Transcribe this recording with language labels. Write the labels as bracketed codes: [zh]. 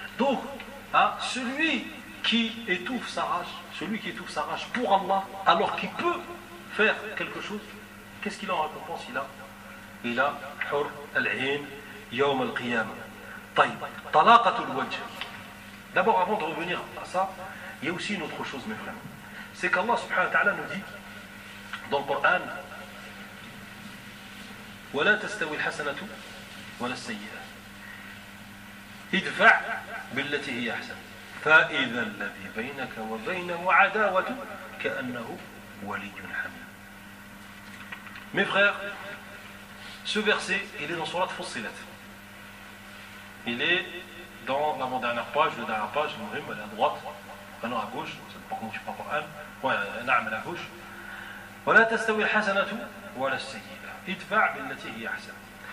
[fr] Donc, celui qui étouffe sa rage, pour Allah, alors qu'il peut faire quelque chose, qu'est-ce qu'il en récompense? Il a hur al-ayn yom al-qiyama. D'abord, avant de revenir à ça, il y a aussi une autre chose, mes frères. C'est qu'Allah subhanahu wa ta'ala nous dit dans le Coran, [ar] وَلَا تَسْتَوِي الْحَسَنَةُ وَلَا السَّيِّئَةُ اِدْفَعْ بِالَّتِي هِيَ أَحْسَنُ فَإِذَا الَّذِي بَيْنَكَ وَبَيْنَهُ عَدَاوَةٌ كَأَنَّهُ وَلِيٌّ حَمِيمٌ. [fr] Mes frères, ce verset, il est dans Sourate Fussilat. Il est dans l'avant-dernière page, la dernière page, le rime, à droite, maintenant à gauche, ça ne peut pas commencer par le Coran. Ouais, na'am, à gauche. Voilà, testaoui al-hasanatu, voilà, itfa' billati hiya hasana.